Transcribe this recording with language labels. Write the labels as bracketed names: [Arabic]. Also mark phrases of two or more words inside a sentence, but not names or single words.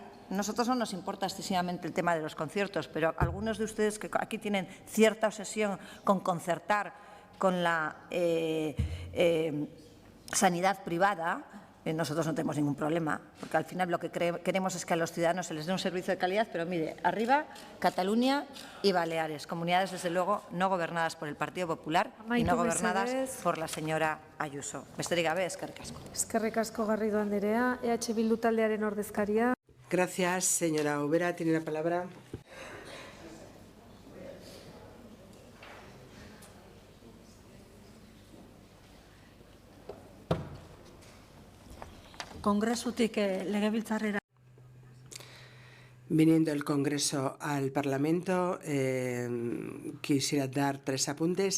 [Spanish] A nosotros no nos importa excesivamente el tema de los conciertos, pero algunos de ustedes que aquí tienen cierta obsesión con concertar con la sanidad privada, nosotros no tenemos ningún problema, porque al final lo que queremos es que a los ciudadanos se les dé un servicio de calidad, pero mire, arriba Cataluña y Baleares, comunidades desde luego no gobernadas por el Partido Popular y no gobernadas por la señora Ayuso. [Basque] Besterik gabe, eskerrik asko. Eskerrik asko Garrido Anderea, Bildu taldearen ordezkaria. [Spanish] Gracias, señora Ubera. Tiene la palabra. [Basque] Kongresutik legebiltzarrera. [Spanish] Viniendo el Congreso al Parlamento, quisiera dar 3 apuntes.